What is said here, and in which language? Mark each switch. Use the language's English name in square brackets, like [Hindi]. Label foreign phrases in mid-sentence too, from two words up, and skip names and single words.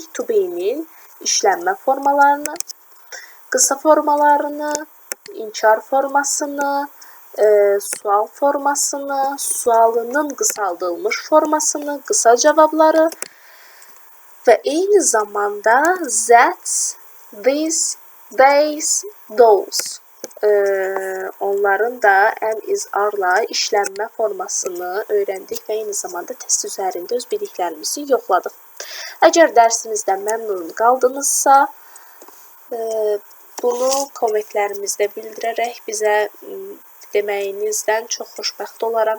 [English] To be-nin [Azerbaijani] işlənmə formalarını, qısa formalarını, inkar formasını, sual formasını, sualının qısaldılmış formasını, qısa cavabları və eyni zamanda [English] that, this, these, those [Azerbaijani] onların da [English] am is are-la [Azerbaijani] işlənmə formasını öyrəndik və eyni zamanda test üzərində öz biliklərimizi yoxladıq. Əgər dərsimizdən məmnun qaldınızsa, bunu kommentlərimizdə bildirərək bizə deməyinizdən çox xoşbəxt olaram.